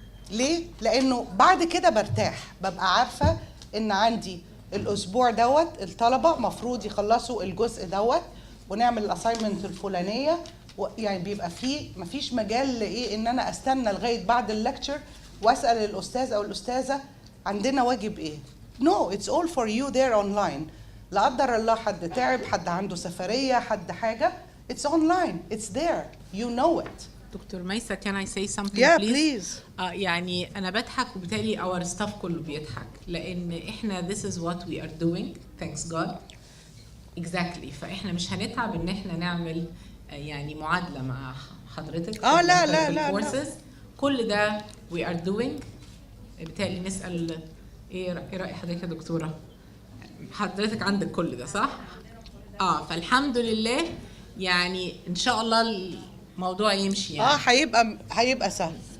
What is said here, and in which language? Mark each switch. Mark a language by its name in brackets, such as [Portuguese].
[Arabic] ليه؟ لأنه بعد كده برتاح، ببقى عارفة إن عندي الأسبوع دوت الطلبة مفروض يخلصوا الجزء دوت ونعمل الأساينمنت الفلانية، يعني بيبقى فيه مفيش مجال لإيه إن أنا أستنى لغاية بعد اللكتشر وأسأل الأستاذ أو الأستاذة عندنا واجب إيه؟ [English] No, it's all for you there online. [Arabic] لا قدر الله حد تعب، حد عنده سفرية، حد حاجة، [English] it's online, it's there, you know it. [Arabic] دكتور ميسة [English] can I say something yeah, please؟ please. [Arabic] يعني أنا بضحك وبالتالي [English] our staff [Arabic] كله بيضحك، لأن إحنا [English] this is what we are doing thanks God exactly. [Arabic] فإحنا مش هنتعب إن إحنا نعمل يعني معادلة مع حضرتك. لا. كل ده [English] we are doing. [Arabic] بالتالي نسأل إيه رأي حضرتك يا دكتورة؟ حضرتك عندك كل ده صح؟ فالحمد لله يعني إن شاء الله الموضوع يمشي يعني. هيبقى سهل.